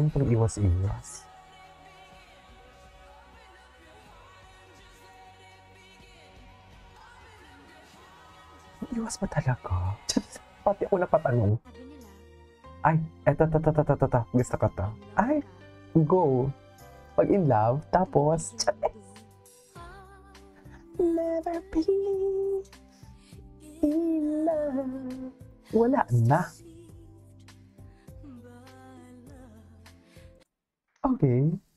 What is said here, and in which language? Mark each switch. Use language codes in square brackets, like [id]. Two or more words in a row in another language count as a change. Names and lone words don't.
[tl] Yung pag-iwas-iwas. Iwas ba talaga? Pati ako napatanong. Ay, eto. Gusto ko to. Ay, go. [en] Pag in love, tapos, never be in love. [tl] Wala na. Okay.